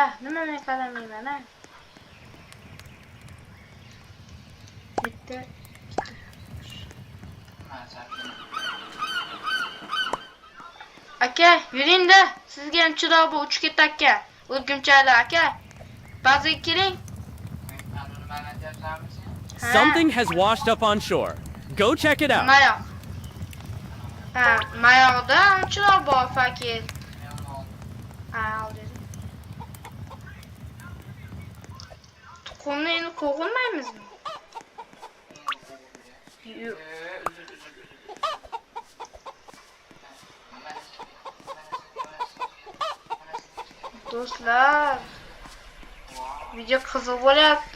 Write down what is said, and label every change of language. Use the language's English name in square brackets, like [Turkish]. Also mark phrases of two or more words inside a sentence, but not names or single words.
[Uzbek] Nima men qaramayman, ha? Bitta. Aka, yuring-da. Sizga ham chiroq bu uchib ketdi. O'rgimchaklar aka. Bazaga keling. [English] Something has washed up on shore. Go check it out. [Uzbek] Mayoq. Ha, mayoqda chiroq bor fakir. Ha, oldim. Tuxumni endi qo'g'ilmaymizmi? Yo'q. Do'stlar, video qiziq bo'lyapti.